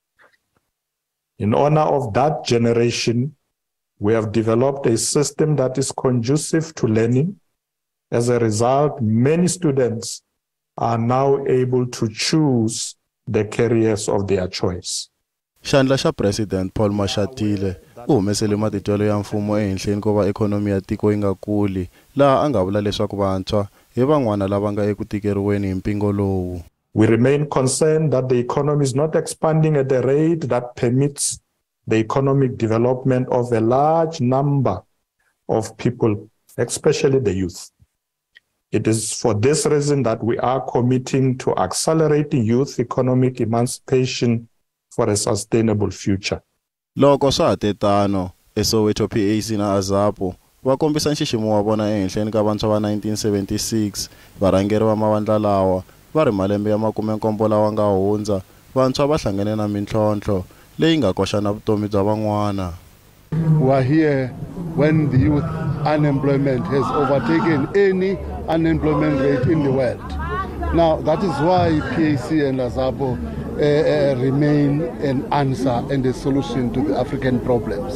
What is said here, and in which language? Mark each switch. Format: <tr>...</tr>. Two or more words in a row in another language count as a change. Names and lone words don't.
<en>In honor of that generation, we have developed a system that is conducive to learning. As a result, many students are now able to choose the careers of their choice.</en> <ts>Xandla xa President Paul Mashatile u humesele matitwelo ya mfumo ehenhleni ko va ikhonomi ya tiko yi nga kuli, laha a nga vula leswaku vantshwa hi van'wana lava nga eku tikeriweni hi mpingo lowu.</ts> <en>We remain concerned that the economy is not expanding at a rate that permits the economic development of a large number of people, especially the youth. It is for this reason that we are committing to accelerating youth economic emancipation for a sustainable future.</en> <ts>Loko swa ha tetano, Soweto PAC na Azapo va kombisa nxiximo wa vona ehenhleni ka vantshwa va 1976, varhangeri va mavandla lawa va ri malembe ya 70 lawa nga hundza, vantshwa va hlangane na mintlhontlho leyi nga koxa na vutomi bya van'wana.</ts> <en>We are here when the youth unemployment has overtaken any unemployment rate in the world. Now, that is why PAC and Azapo remain an answer and a solution to the African problems.</en>